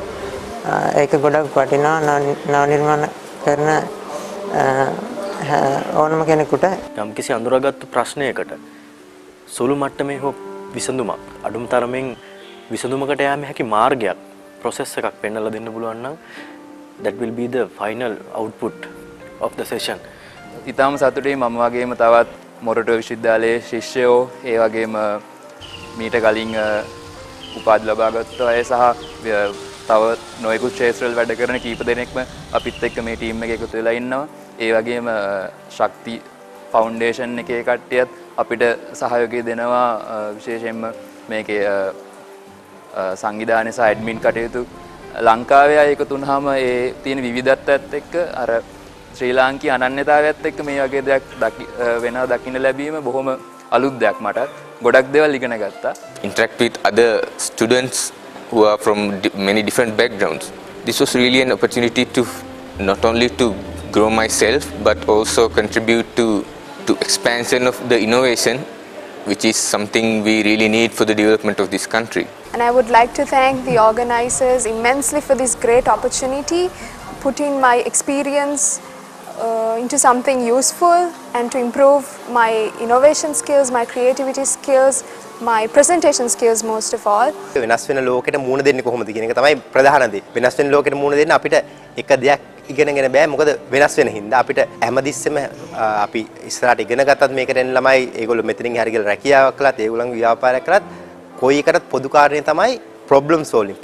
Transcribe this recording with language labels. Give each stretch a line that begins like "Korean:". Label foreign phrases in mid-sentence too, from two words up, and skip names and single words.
Sinhala: ඒක ගොඩක් වටිනවා නව නිර්මාණ කරන ඕනම කෙනෙකුට. යම්කිසි අඳුරාගත්තු ප්‍රශ්නයකට සුළු මට්ටමේ හෝ විසඳුමක් අඩුම තරමින් විසඳුමකට යෑමේ හැකි මාර්ගයක් process එකක් පෙන්වලා දෙන්න පුළුවන් නම්
English: that will be the final output of the session.
Sinhala: ඉතාම සතුටුයි මම වගේම තවත් මොරටුව විශ්වවිද්‍යාලයේ ශිෂ්‍යයෝ ඒ වගේම මීට කලින් උපාධි ලබාගත් අය සහ තව නොයෙකුත් ක්ෂේත්‍රවල වැඩ කරන කීප දෙනෙක්ම අපිත් එක්ක මේ ටීම් එකේ එකතු වෙලා ඉන්නවා. ඒ වගේම ශක්ති ෆවුන්ඩේෂන් එකේ කට්ටියත් අපිට සහයෝගය දෙනවා විශේෂයෙන්ම මේකේ සංවිධානය සහ ඇඩ්මින් කටයුතු ලංකාවේ අය එකතු වුණාම ඒ තියෙන විවිධත්වයත් එක්ක අර ශ්‍රී ලාංකීය අනන්‍යතාවයත් එක්ක මේ වගේ දෙයක් වෙනවා දකින්න ලැබීම බොහොම අලුත් දෙයක් මට. ගොඩක් දේවල් ඉගෙන ගත්තා.
English: Interact with other students who are from many different backgrounds. This was really an opportunity to not only to grow myself but also contribute to expansion of the innovation, which is something we really need for the development of this country. And I would like to thank the organizers immensely for this great opportunity, putting my experience into something useful and to improve my innovation skills, my creativity skills, my presentation skills most of all.
Sinhala: වෙනස් වෙන ලෝකෙට මුහුණ දෙන්නේ කොහොමද කියන එක තමයි ප්‍රධාන දේ. වෙනස් වෙන ලෝකෙට මුහුණ දෙන්න අපිට එක දෙයක් ඉගෙනගෙන බෑ. මොකද වෙනස් වෙන හින්දා අපිට හැමතිස්සෙම අපි ඉස්සරහට ඉගෙන ගත්තත් මේකට එන ළමයි ඒගොල්ලෝ මෙතනින් හරි ගිහලා රැකියාවක් කළත් ඒගොල්ලන්ගේ ව්‍යාපාරයක් කළත් කොයි එකටත් පොදු කාරණේ තමයි
English: problem solving.